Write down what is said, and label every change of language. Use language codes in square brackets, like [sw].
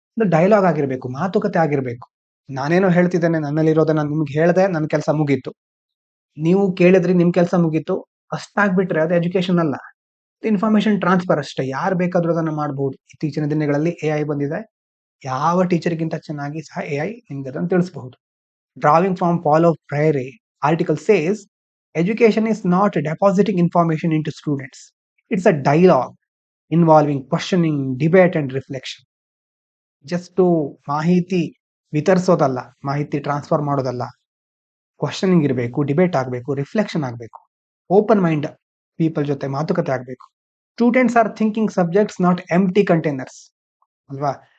[kn] Dialogue ಆಗಿರ್ಬೇಕು, ಮಾತುಕತೆ ಆಗಿರ್ಬೇಕು. ನಾನೇನೋ ಹೇಳ್ತಿದ್ದೇನೆ, ನನ್ನಲ್ಲಿರೋದನ್ನ ನಿಮ್ಗೆ ಹೇಳ್ದೆ, ನನ್ನ ಕೆಲಸ ಮುಗೀತು. ನೀವು ಕೇಳಿದ್ರಿ, ನಿಮ್ ಕೆಲಸ ಮುಗೀತು, ಅಷ್ಟಾಗ್ಬಿಟ್ರೆ ಅದು ಎಜುಕೇಶನ್ ಅಲ್ಲ, ಇನ್ಫಾರ್ಮೇಶನ್ ಟ್ರಾನ್ಸ್ಫರ್ ಅಷ್ಟೇ. ಯಾರು ಬೇಕಾದ್ರೂ ಅದನ್ನ ಮಾಡಬಹುದು. ಇತ್ತೀಚಿನ ದಿನಗಳಲ್ಲಿ AI ಬಂದಿದೆ, ಯಾವ ಟೀಚರ್ಗಿಂತ ಚೆನ್ನಾಗಿ ಸಹ AI ನಿಮ್ಗೆ ಅದನ್ನು ತಿಳಿಸಬಹುದು. [en] Drawing from Paulo Freire, article says education is not depositing information into students, it's a dialogue involving questioning, debate and reflection. [kn] Just ಮಾಹಿತಿ ವಿತರಿಸೋದಲ್ಲ, ಮಾಹಿತಿ ಟ್ರಾನ್ಸ್ಫರ್ ಮಾಡೋದಲ್ಲ. ಕ್ವಶನಿಂಗ್ ಇರಬೇಕು, ಡಿಬೇಟ್ ಆಗಬೇಕು, ರಿಫ್ಲೆಕ್ಷನ್ ಆಗಬೇಕು, [en] open mind people [kn] ಜೊತೆ ಮಾತುಕತೆ ಆಗಬೇಕು. [en] Students are thinking subjects, not empty containers ಅಲ್ವಾ.